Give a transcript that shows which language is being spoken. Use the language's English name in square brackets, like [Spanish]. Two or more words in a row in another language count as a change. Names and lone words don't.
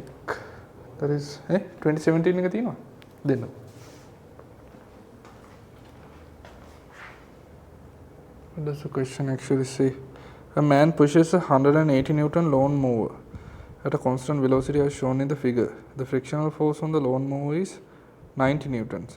[English] That is [Sinhala] 2017 එක තියෙනවා දෙන්න. [English] What does the question actually say? A man pushes a 180 Newton lawn mower at a constant velocity as shown in the figure. The frictional force on the lawn mower is 90 newtons.